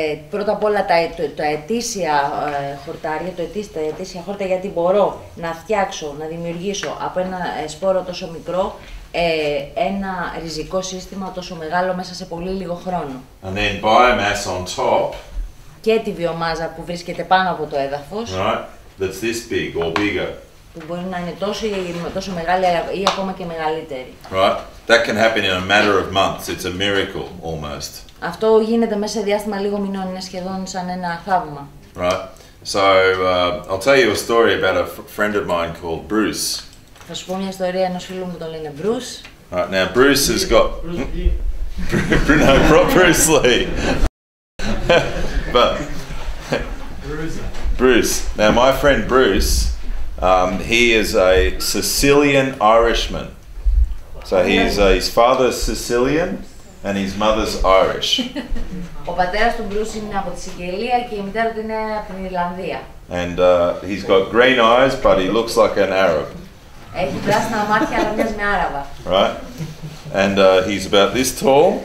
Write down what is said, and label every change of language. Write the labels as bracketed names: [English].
[Greek] Πρώτα απ' όλα τα ετήσια χορτάρια, τα ετήσια χόρτα, γιατί μπορώ να φτιάξω, να δημιουργήσω από ένα σπόρο τόσο μικρό ένα ριζικό σύστημα τόσο μεγάλο μέσα σε πολύ λίγο χρόνο. [English] And then biomass on top. [Greek] Και τη βιομάζα που βρίσκεται πάνω από το έδαφος. [English] Right, that's this big or bigger. [Greek] Που μπορεί να είναι τόσο μεγάλη ή ακόμα και μεγαλύτερη. [English] Right, that can happen in a matter of months. It's a miracle almost. [Greek] Αυτό γίνεται μέσα σε διάστημα λίγων μηνών, είναι σχεδόν σαν ένα θαύμα. [English] Right, so I'll tell you a story about a friend of mine called Bruce. [Greek] Θα σου πω μια ιστορία ενός φίλου μου, τον λένε Bruce. [English] Right, now Bruce has got... Bruce Lee. But Bruce. Now my friend Bruce, he is a Sicilian Irishman. So his father's Sicilian and his mother's Irish. [Greek] Ο πατέρας του Bruce είναι από τη Σικελία και η μητέρα του είναι από την Ιρλανδία. [English] And he's got green eyes, but he looks like an Arab. [Greek] Έχει πράσινα μάτια, αλλά μοιάζει με Άραβα. [English] Right, and he's about this tall.